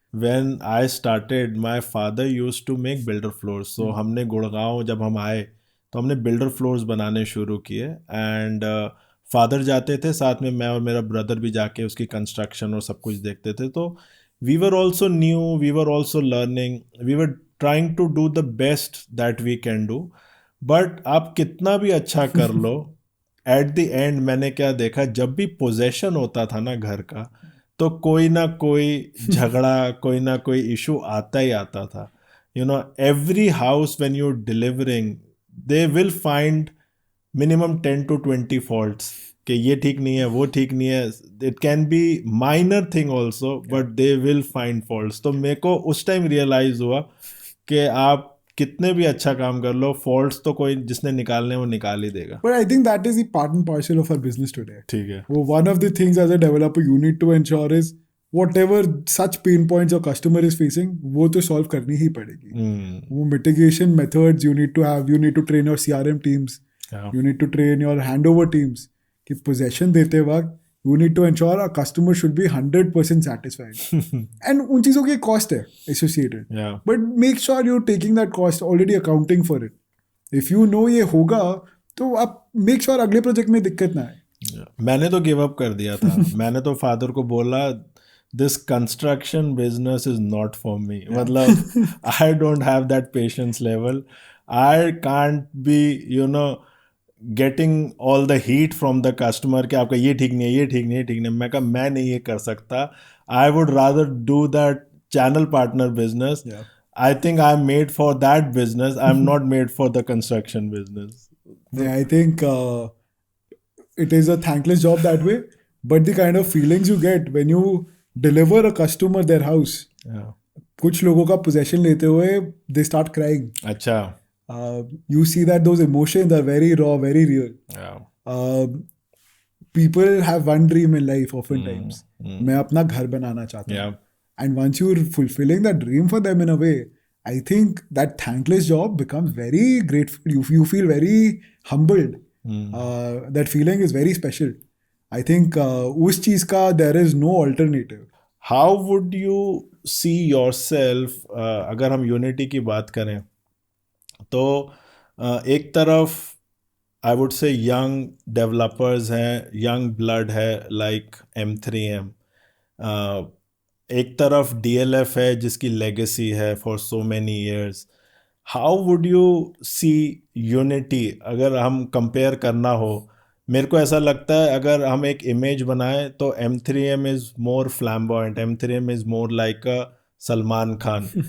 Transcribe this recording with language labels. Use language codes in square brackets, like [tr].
[en] When I started, my father used to make builder floors. [hi] So हमने गुड़गांव जब हम आए तो हमने builder floors बनाने शुरू किए and फादर जाते थे साथ में, मैं और मेरा ब्रदर भी जाके उसकी कंस्ट्रक्शन और सब कुछ देखते थे. [en] तो we were also new, we were also learning, we were trying to do the best that we can do. [hi] But आप कितना भी अच्छा कर लो, [en] at the end [hi] मैंने क्या देखा, जब भी पोजेशन होता था ना घर का, तो कोई ना कोई झगड़ा, कोई ना कोई इशू आता ही आता था. [en] you know, every house when you delivering, they will find minimum 10 to 20 faults [hi] कि ये ठीक नहीं है, वो ठीक नहीं है. [en] It can be minor thing also, but they will find faults. [hi] तो मेरे को उस टाइम रियलाइज हुआ कि आप कितने भी अच्छा काम कर लो, फॉल्ट्स तो कोई जिसने निकालने वो निकाल ही देगा. [en] But I think that is the part and parcel of our business today. [hi] ठीक है. [en] Well, one of the things as a developer you need to ensure is whatever such pain points your customer is facing, [hi] वो तो solve करनी ही पड़ेगी. [en] वो mitigation methods you need to have. You need to train your CRM teams. Yeah. You need to train your handover teams. [hi] कि possession देते वक्त [en] you need to ensure our customer should be 100% satisfied. [hi] And उन चीज़ों की cost है associated. [en] Yeah. But make sure you're taking that cost, already accounting for it. If you know [hi] ये होगा, तो आप [en] make sure [hi] अगले प्रोजेक्ट में दिक्कत ना आए. मैंने तो गिव अप कर दिया था. मैंने तो फादर को बोला, [en] This construction business is not for me. [hi] मतलब [en] I don't have that patience level. I can't be, you know, getting all the heat from the customer [hi] कि आपका ये ठीक नहीं है, ये ठीक नहीं है, ठीक नहीं. मैं कहा मैं नहीं ये कर सकता. [en] I would rather do that channel partner business. I think I'm made for that business. I'm not made for the construction business. Yeah, I think it is a thankless job that way. But the kind of feelings you get when you deliver a customer their house. Yeah. [hi] कुछ लोगों का possession लेते हुए [en] they start crying. [hi] अच्छा. [en] You see that those emotions are very raw, very real. Yeah. People have one dream in life oftentimes. [hi] मैं अपना घर बनाना चाहता हूँ. [en] Yeah. And once you're fulfilling that dream for them in a way, I think that thankless job becomes very grateful. You feel very humbled. That feeling is very special. I think [hi] उस चीज़ का [en] there is no alternative. How would you see yourself, [hi] अगर हम unity की बात करें तो एक तरफ [en] I would say young developers हैं, young blood है like M3M. [hi] एक तरफ DLF है जिसकी लेगेसी है [en] For so many years. How would you see unity [hi] अगर हम कंपेयर करना हो? मेरे को ऐसा लगता है अगर हम एक इमेज बनाएं तो [en] M3M is more flamboyant, M3M is more like a Salman Khan.